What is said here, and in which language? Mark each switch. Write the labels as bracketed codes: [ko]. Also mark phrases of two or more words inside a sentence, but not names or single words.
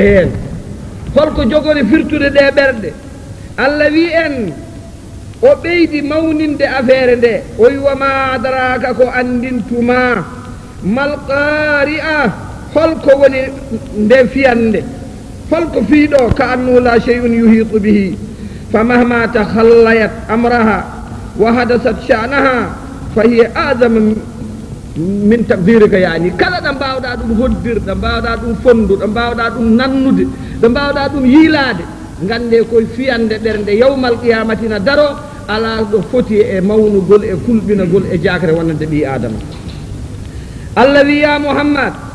[ff] heen holko jogori firtude ɗe ɓerɗe allah wi en o ɓeydi mawninde affaire nde o wi [ar] وما أدراك [ff] ko andintuma [ar] ما القارعة [ff] holko woni nde fiyande holko fiiɗo ka [ar] أنه لا شيء يحيط به فمهما تخيلت أمرها وحدثت شأنها فهي أعظم من تقديرك [ff] yani kala ɗo mbawɗa ɗum hoddirɗo mbawɗa ɗum fonduɗo mbawɗa ɗum nannude ɗo mbawɗa ɗum yiilade gande koye fiyande ɓernde [ar] يوم القيامة [ff] daro ala ɗo foti e mawnugol e kulɓinagol e jakre wonande ɓi adama allah wi [ar] يا محمد